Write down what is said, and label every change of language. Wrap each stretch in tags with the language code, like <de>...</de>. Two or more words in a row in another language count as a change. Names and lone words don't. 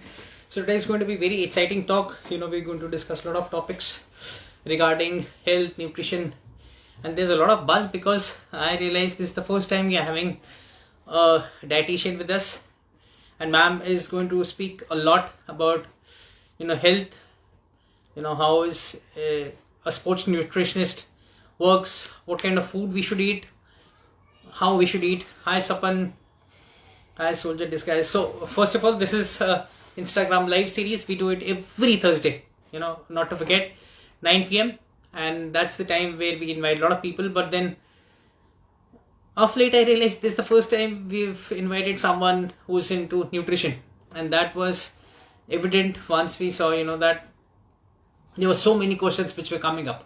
<en>So today is going to be very exciting talk. We're going to discuss a lot of topics regarding health, nutrition, and there's a lot of buzz because I realized this is the first time we are having a dietitian with us, and ma'am is going to speak a lot about health. How is a sports nutritionist works, what kind of food we should eat, how we should eat. Hi Sapan. Hi Soldier Disguise. So first of all, this is Instagram live series. We do it every Thursday, not to forget, 9 p.m. and that's the time where we invite a lot of people. But then of late I realized this is the first time we've invited someone who's into nutrition, and that was evident once we saw that there were so many questions which were coming up.</en>